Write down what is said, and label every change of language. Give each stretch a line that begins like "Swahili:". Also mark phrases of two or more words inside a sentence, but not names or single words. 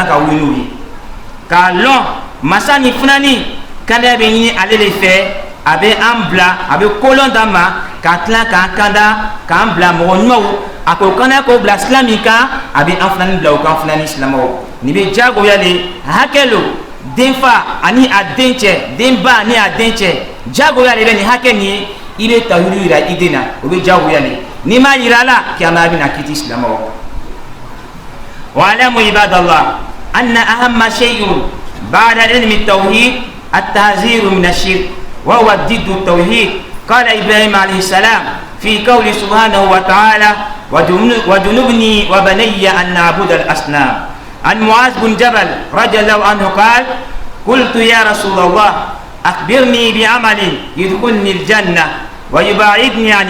Bambara: ka olu n'u ye k'a lɔn masa ni funani kanda bɛ ɲini ale de fɛ a bɛ an bila a bɛ kolon d'an ma ka tila k'an kanda k'an bila mɔgɔ ɲumanw a ko kana k'o bila sila min kan a bɛ an funani bila o kan funani silamɛw nin bɛ jagoya le hakɛ lo denfa ani a den cɛ denba ani a den cɛ jagoya le bɛ nin hakɛ nin ye i bɛ tawhid yira i den na o bɛ jagoya le n'i ma yira a la kiyama bɛna kiti silamɛw
Arabic: واعلموا عباد الله أن أهم شيء بعد علم التوحيد التحذير من الشرك وهو ضد التوحيد قال إبراهيم عليه السلام في قوله سبحانه وتعالى وجنبني وبني أن نعبد الأصنام عن معاذ بن جبل رضي الله عنه قال قلت يا رسول الله أخبرني بعمل يدخلني الجنة ويبعدني عن